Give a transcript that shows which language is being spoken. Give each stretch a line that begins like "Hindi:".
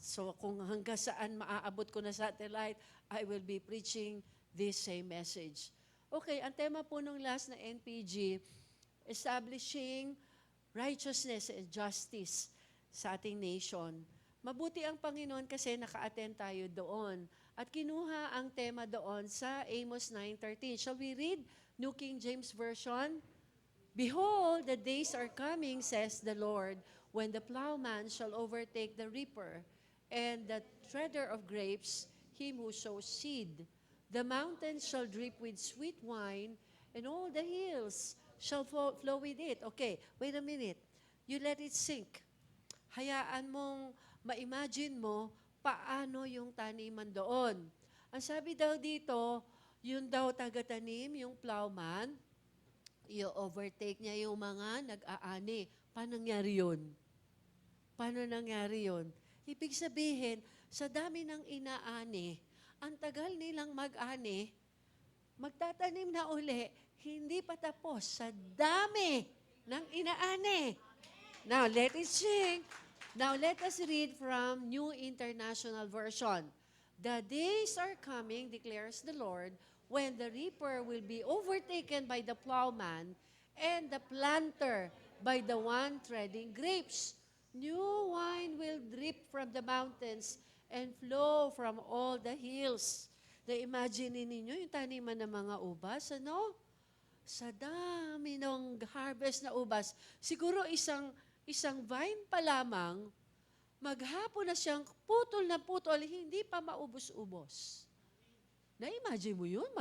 Filipino: So, kung hanggang saan maaabot ko na satellite,
English: I will be preaching this same message.
Filipino: Okay, ang tema po nung last na NPG,
English: establishing righteousness and justice
Filipino: sa ating nation. Mabuti ang Panginoon kasi naka-attend tayo doon. At kinuha ang tema doon sa Amos 9:13.
English: Shall we read New King James Version? Behold, the days are coming, says the Lord, when the plowman shall overtake the reaper, and the treader of grapes, him who sows seed. The mountains shall drip with sweet wine, and all the hills shall flow with it. Okay, wait a minute. You let it sink.
Filipino: Hayaan mong ma-imagine mo paano yung taniman doon. Ang sabi daw dito, yun daw taga-tanim, yung plowman, i-overtake niya yung mga nag-aani. Paano nangyari yun? Paano nangyari yun? Ibig sabihin, sa dami ng inaani, ang tagal nilang mag-ani, magtatanim na uli, hindi pa tapos sa dami ng inaani.
English: Now, let it sink. Now, let us read from New International Version. The days are coming, declares the Lord, when the reaper will be overtaken by the plowman and the planter by the one treading grapes. New wine will drip from the mountains and flow from all the hills.
Filipino: Na-imagine ninyo yung taniman ng mga ubas, ano? Sa dami ng harvest na ubas, siguro isang vine pa lamang, maghapon na siyang putol, hindi pa maubos-ubos. Na-imagine mo yun?